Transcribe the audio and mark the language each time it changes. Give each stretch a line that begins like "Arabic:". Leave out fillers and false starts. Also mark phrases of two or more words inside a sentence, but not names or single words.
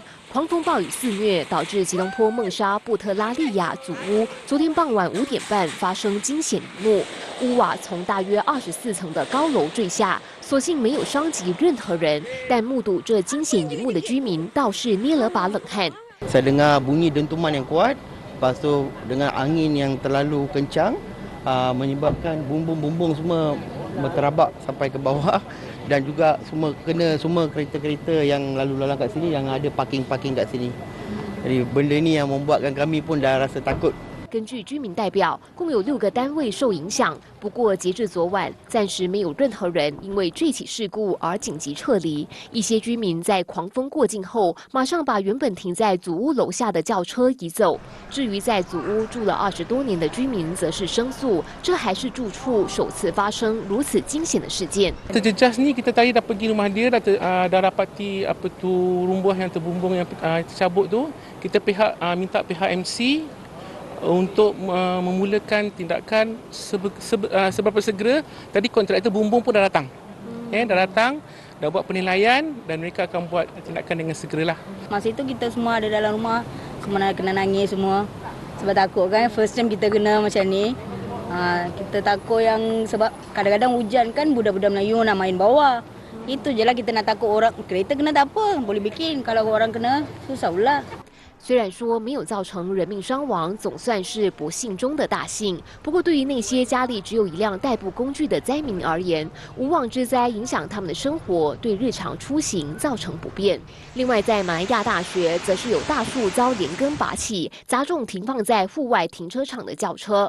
Chinese: 狂风暴雨肆虐，导致吉隆坡孟沙布特拉利亚祖屋昨天傍晚5点半发生惊险一幕，屋瓦从大约24层的高楼坠下，所幸没有伤及任何人，但目睹这惊险一幕的居民倒是捏了把冷汗。
Malay: Saya dengar bunyi dentuman yang kuat, lepas tu dengan angin yang terlalu kencang, menyebabkan bumbung-bumbung semua berterabak sampai ke bawah dan juga semua kereta-kereta yang lalu lalang kat sini yang ada parking-parking kat sini. Jadi benda ni yang membuatkan kami pun dah rasa takut.
Chinese: 根据居民代表，共有6个单位受影响。不过，截至昨晚，暂时没有任何人因为这起事故而紧急撤离。一些居民在狂风过境后，马上把原本停在祖屋楼下的轿车移走。至于在祖屋住了20多年的居民，则是申诉，这还是住处首次发生如此惊险的事件。
Malay: Terjejas ni kita tadi dah pergi rumah dia dah dapati apa tu rumbuh yang terbumbung yang tercabut tu. Kita minta pihak MC untuk memulakan tindakan seberapa segera. Tadi kontraktor bumbung pun dah datang. Dah datang, dah buat penilaian dan mereka akan buat tindakan dengan segeralah. Masa itu kita semua ada dalam rumah, semua kena nangis semua. Sebab takut kan,
English: first time
Malay: kita kena macam ni. Kita takut yang sebab kadang-kadang hujan kan budak-budak Melayu nak main bawah. Itu je lah kita nak takut orang, kereta kena tak apa, boleh bikin. Kalau orang kena, susah pula.
Chinese: 虽然说没有造成人命伤亡，总算是不幸中的大幸。不过，对于那些家里只有一辆代步工具的灾民而言，无妄之灾影响他们的生活，对日常出行造成不便。另外，在马来亚大学，则是有大树遭连根拔起，砸中停放在户外停车场的轿车。